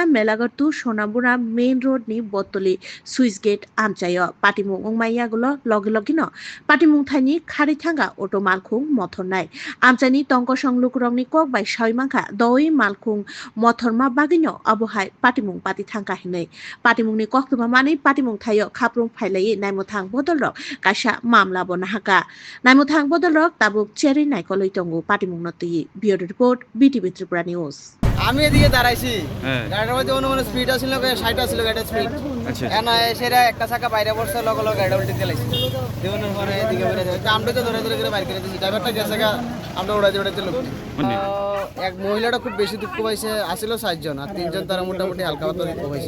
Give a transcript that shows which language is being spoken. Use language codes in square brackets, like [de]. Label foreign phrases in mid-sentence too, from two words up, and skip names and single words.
[trp] मेलाघर टु सोनामुरा [en] main road [trp] नि बतली सुइच गेट आमचायो पाटिमुं अंगमायागुलो लगे लगेनो पाटिमुं थाइनि खारि थांगा अटो मालखुं मथरनाय आमचानि तंक संलुक रंनि कक बाय साइमांखा दय मालखुं मथरमा बागिनो अबहाय पाटिमुं पाटि थांखा हिनै पाटिमुंनि कक्तुमा मानि पाटिमुं थायो खाप्रुं फाइलायै नायमुथां बदलरक कासा मामला बना हाका नायमुथां बदलरक ताबुक चेरि नायकलै तंगु पाटिमुं नतुयि [en] bureau report [trp] बीटीवी त्रिपुरा নিউজ। [bn] আমি এদিকে দাঁড়াইছি, গাড়ির মধ্যে অনুমান স্পিড আসছিল 60 আসছিল গাড়ির স্পিড। এনা সেটা একটা চাকা বাইরে পড়ছে, লগে লগে গাড়িটা উল্টে দিলাইছে। দেওয়ানোর পরে এদিকে বেরে যাচ্ছে, আমরা তো ধরে ধরে করে বাইরে করে দিয়েছি। ড্রাইভারটা গেছে গা, আমরা উড়াইতে উড়াইতে লোক। এক মহিলাটা খুব বেশি দুঃখ পাইছে, আসিল 7 জন আর 3 জন তারা মোটামুটি হালকা পাতলা দুঃখ পাইছে।